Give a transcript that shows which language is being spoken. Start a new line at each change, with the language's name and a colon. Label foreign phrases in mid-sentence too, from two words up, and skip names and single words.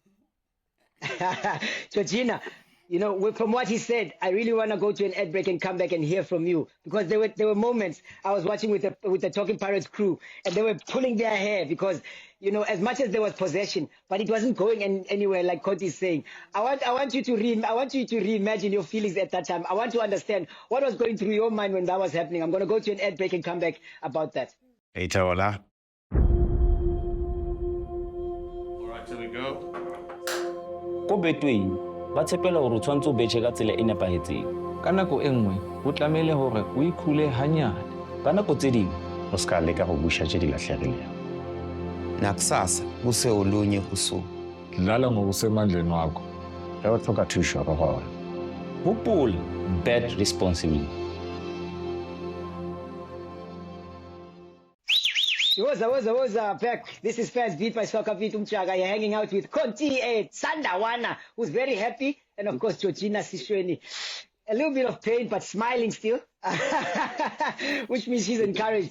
English: Georgina, you know, from what he said, I really want to go to an ad break and come back and hear from you, because there were moments I was watching with the Talking Pirates crew, and they were pulling their hair because, you know, as much as there was possession, but it wasn't going anywhere, like Conty is saying. I want you to reimagine your feelings at that time. I want to understand what was going through your mind when that was happening. I'm going to go to an ad break and come back about that. Hey, Taola. All right, here we go.
Southern Sotho: Ko Betway ba tshepela hore o tshwantse o betjhe ka tsela e nepahetseng. Ka nako e nngwe ho tlamehile hore o ikhule hanyane. Ka nako tse ding
Tswana: O ska leka go busha tse di lahlegileng.
Zulu: Nakusasa kuse olunye usuku. Dlala ngokusemandleni wakho.
Northern Sotho: Ge o tlhoka thuso go gona. hopola,
English: bet responsibly.
Zulu: Woza, back.
English: This is Fans Beat by SoccerBeat Umjaka. You're hanging out with Conty and Sandawana, who's very happy, and of course Georgina Seshweni. A little bit of pain, but smiling still, which means she's encouraged.